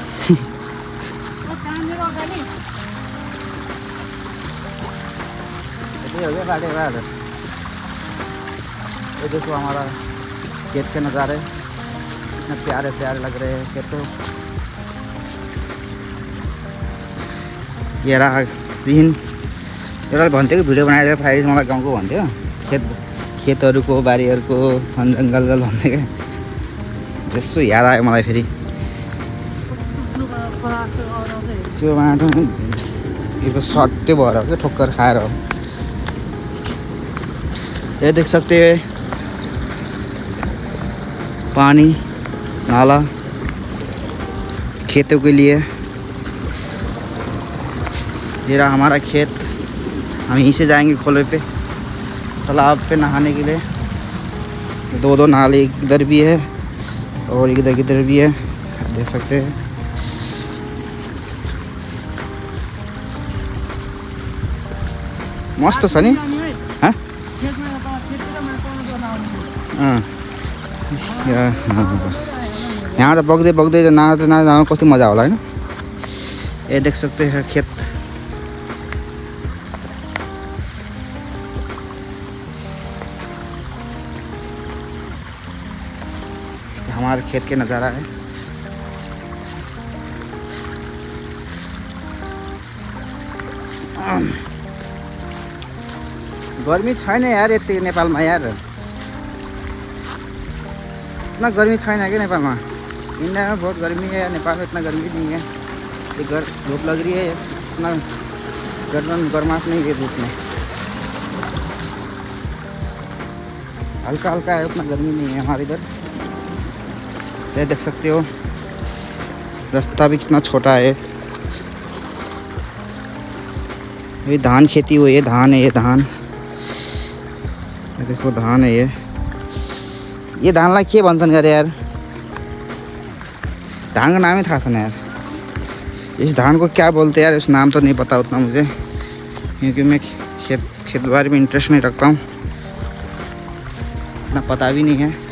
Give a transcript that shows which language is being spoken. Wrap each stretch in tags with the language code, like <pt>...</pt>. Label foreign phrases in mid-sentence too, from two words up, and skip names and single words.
<hi>ये देखो हमारा खेत के नज़ारे कितने प्यारे प्यारे लग रहे हैं खेत। ये रहा सीन।</hi> <ne>एउटा भन्थ्यो कि भिडियो बनाएर फ्राइडे मलाई गाउँको भन्थ्यो, खेतहरूको बारीहरूको वन जङ्गल भन्थ्यो क्या। यसो याद आयो मलाई फेरि। त्यो बाटो यो सट्टै भएर क्या, ठोक्कर खाएर।</ne> <hi>ये देख सकते हैं पानी नाला खेतों के लिए। ये रहा हमारा खेत, हम यहीं से जाएंगे खोले पे, तालाब पे नहाने के लिए। दो नाले इधर भी है और इधर भी है, देख सकते हैं।</hi> <ne>मस्त छ नि। हाँ यहाँ तो बग्दै बग्दै नहान कस्तो मजा होला हैन।</ne> <hi>ये देख सकते हैं खेत। हमारे खेत के नज़ारा है।</hi> <ne>गर्मी छैन यार यति नेपालमा यार, इतना गर्मी छैन क्या नेपालमा।</ne> <hi>इंडिया में बहुत गर्मी है, नेपाल में इतना गर्मी नहीं है। ये धूप लग रही है, इतना गर्माहट नहीं है धूप में, हल्का हल्का है, उतना गर्मी नहीं है हमारे इधर। ये देख सकते हो रास्ता भी कितना छोटा है। ये धान खेती हुई है, धान है ये धान। ये देखो धान है ये</hi> <ne>धानलाई के भन्छन् गरे यार,</ne> <hi>धान का नाम ही था ना यार। इस धान को क्या बोलते हैं यार, इस नाम तो नहीं पता उतना मुझे, क्योंकि मैं खेत बाड़ी में इंटरेस्ट नहीं रखता हूँ, इतना पता भी नहीं है।</hi>